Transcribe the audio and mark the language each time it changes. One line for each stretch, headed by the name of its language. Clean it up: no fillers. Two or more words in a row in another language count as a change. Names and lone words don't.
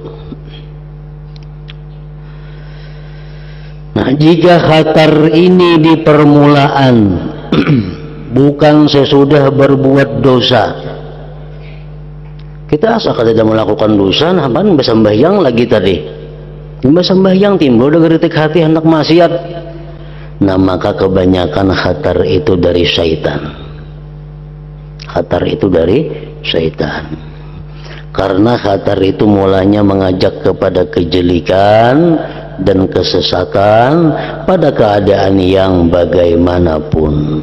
Indonesian: Nah, jika khatar ini di permulaan bukan sesudah berbuat dosa, kita asal kada melakukan dosa, nah kan bersembahyang lagi tadi. Bersembahyang timbul dari geritik hati hendak maksiat. Nah, maka kebanyakan khatar itu dari syaitan. Khatar itu dari syaitan. Karena khatar itu mulanya mengajak kepada kejelikan dan kesesatan pada keadaan yang bagaimanapun.